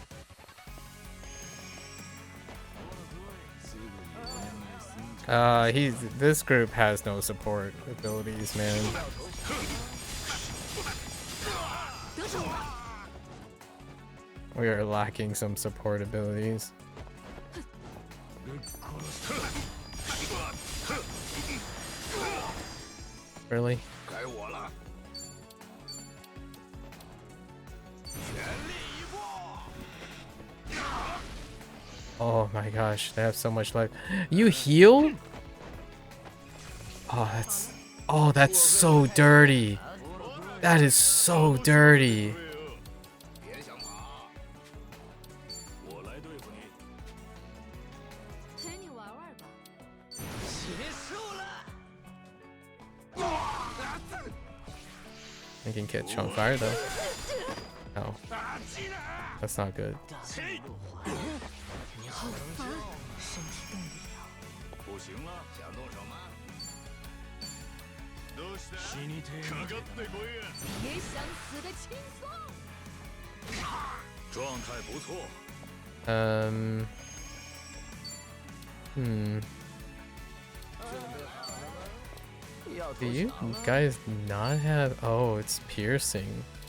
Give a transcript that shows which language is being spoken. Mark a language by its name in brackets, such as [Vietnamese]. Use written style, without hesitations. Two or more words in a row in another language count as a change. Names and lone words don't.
[English] This group has no support abilities, man. We are lacking some support abilities. Really? [Chinese] 该我了。全力以赴。 [English] Oh my gosh, they have so much life. You heal? Oh, that's so dirty. That is so dirty. I can catch on fire though. No, that's not good. [Chinese] 不行了，想动手吗？ [Japanese] どうした？かかってこいや！ [Chinese] 别想死的轻松。状态不错。 [English] Do you guys not have? Oh, it's piercing.